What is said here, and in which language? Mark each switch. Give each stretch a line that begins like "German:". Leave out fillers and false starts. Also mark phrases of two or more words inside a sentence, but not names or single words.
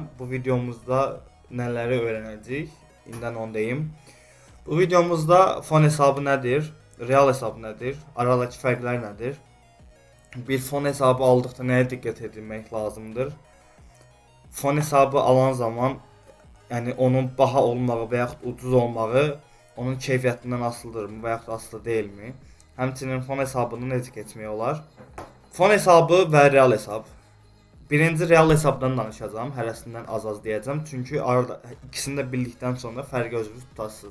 Turkish: Bu videomuzda neleri öğreneceğiz? İnden ondayım. Bu videomuzda fon hesabı nedir? Real hesabı nedir? Aradaki farklar nedir? Bir fon hesabı aldıkta neye dikkat edilmek lazımdır?
Azerbaijani: Fon hesabı alan zaman yani onun baha olmağı veya ucuz olmağı onun keyfiyyətindən asılıdırmı veya asılı değilmi? Həmçinin fon hesabını necə keçmək olar? Fon hesabı və real hesab. Birinci real hesabdan danışacağım. Hərəsindən az deyəcəm. Çünki arada ikisini də bildikdən sonra fərqi özünüz tutarsınız.